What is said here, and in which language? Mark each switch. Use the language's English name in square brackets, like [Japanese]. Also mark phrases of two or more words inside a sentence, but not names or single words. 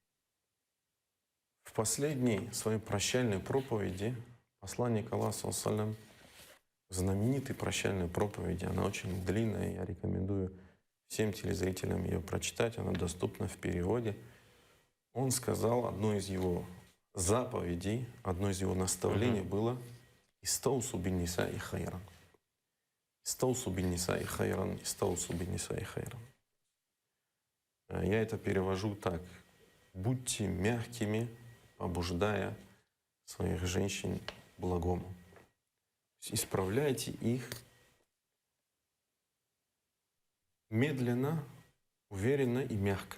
[Russian] В последней своей прощальной проповеди посланник Аллаха, саллям, знаменитой прощальной проповеди, она очень длинная, я рекомендую всем телезрителям ее прочитать, она доступна в переводе. Он сказал, одно из его заповедей, одно из его наставлений было [Arabic] «استوصوا بالنساء خيرا». «استوصوا بالنساء خيرا, استوصوا بالنساء خيرا». [Russian] Я это перевожу так. Будьте мягкими, побуждая своих женщин к благому. То есть исправляйте их медленно, уверенно и мягко.